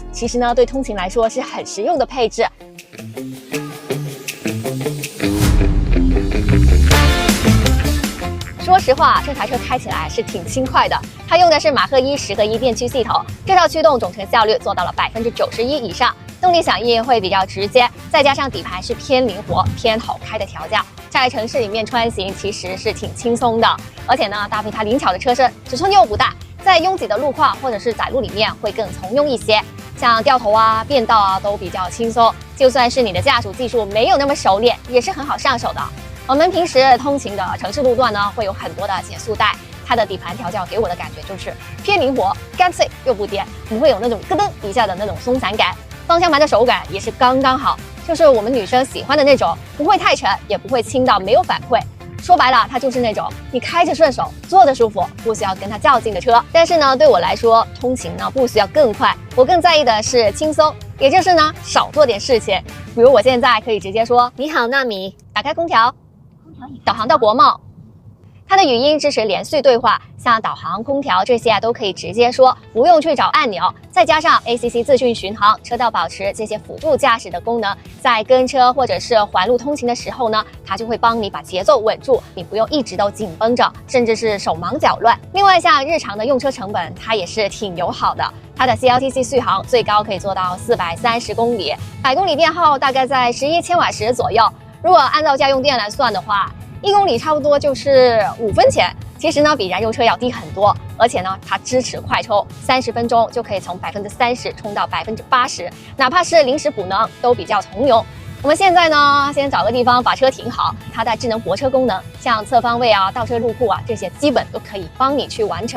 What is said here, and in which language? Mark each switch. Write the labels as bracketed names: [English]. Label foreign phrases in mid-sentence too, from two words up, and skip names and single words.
[Chinese] 其實呢，對通勤來說是很實用的配置。說實話，這台車開起來是挺輕快的，它用的是馬赫110合一電驅系統，這套驅動總成效率做到了91%以上，動力響應會比較直接，再加上底盤是偏靈活、偏好開的調教，在城市裡面穿行其實是挺輕鬆的。而且呢，搭配它靈巧的車身，尺寸又不大，在擁擠的路況或者是窄路裡面會更從容一些，像掉頭啊、變道啊都比較輕鬆。就算是你的駕駛技術沒有那麼熟練，也是很好上手的。我們平時通勤的城市路段呢，會有很多的减速帶，它的底盤調教給我的感觉就是偏靈活，乾脆又不顛，不會有那種咯噔一下的那種鬆散感。方向盤的手感也是剛剛好，就是我們女生喜歡的那種，不會太沉，也不會輕到沒有反饋。說白了，它就是那種你開着順手，坐着舒服，不需要跟它較勁的車。但是呢，對我來說，通勤呢不需要更快，我更在意的是輕鬆，也就是呢少做點事情。比如我現在可以直接說：“你好，納米，打開空調，導航到國貿。” 它的語音支持連續對話，像導航、空調這些都可以直接說，不用去找按鈕。再加上 ACC 自適巡航、車道保持這些輔助駕駛的功能，在跟車或者是環路通勤的時候呢，它就會幫你把節奏穩住，你不用一直都緊繃着，甚至是手忙腳亂。另外，像日常的用車成本，它也是挺友好的。它的 CLTC 續航最高可以做到430公里，100公里電耗大概在11千瓦時左右。如果按照家用電來算的話，1公里差不多就是5分錢，其實呢比燃油車要低很多，而且呢它支持快充，30分鐘就可以從30%充到80%，哪怕是臨時補能都比較從容。我們現在呢先找個地方把車停好，它的智能泊車功能，像側方位啊、倒車入庫啊這些基本都可以幫你去完成。